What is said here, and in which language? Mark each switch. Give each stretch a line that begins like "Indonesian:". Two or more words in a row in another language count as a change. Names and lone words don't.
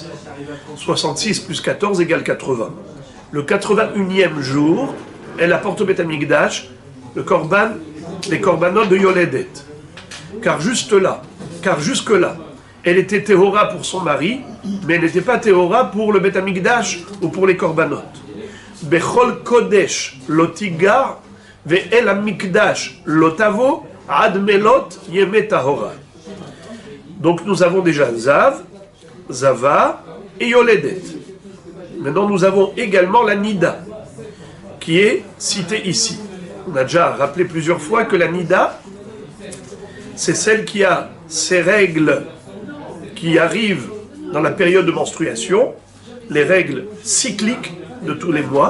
French: 66 plus 14 égale 80. Le 81e jour, elle apporte au Beth Amikdash les korbanot de Yoledet. Car jusque-là, elle était Tehora pour son mari, mais elle n'était pas Tehora pour le Beth Amikdash ou pour les korbanot.
Hebrew: בכל קודש לא תגע ואל המקדש לא תבוא עד מלאת ימי טהרה.
French: Donc nous avons déjà Zav, Zava et Yoledet. Maintenant nous avons également la Nida, qui est citée ici. On a déjà rappelé plusieurs fois que la Nida, c'est celle qui a ses règles qui arrivent dans la période de menstruation, les règles cycliques de tous les mois.